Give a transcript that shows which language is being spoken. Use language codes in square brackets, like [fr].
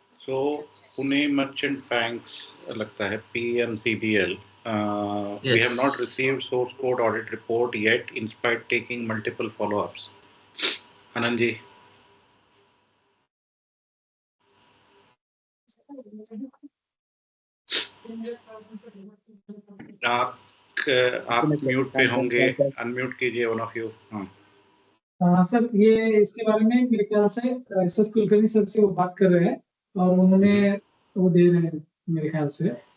[hi] सो Pune merchant banks लगता है PMCBL. [en] We have not received source code audit report yet, in spite taking multiple follow-ups. [hi] Anand ji, आप mute पे होंगे, unmute कीजिए one of you. Sir ये इसके बारे में मेरे ख्याल से SS कुलकर्णी सर से वो बात कर रहे हैं और उन्होंने वो दे रहे हैं मेरे ख्याल से।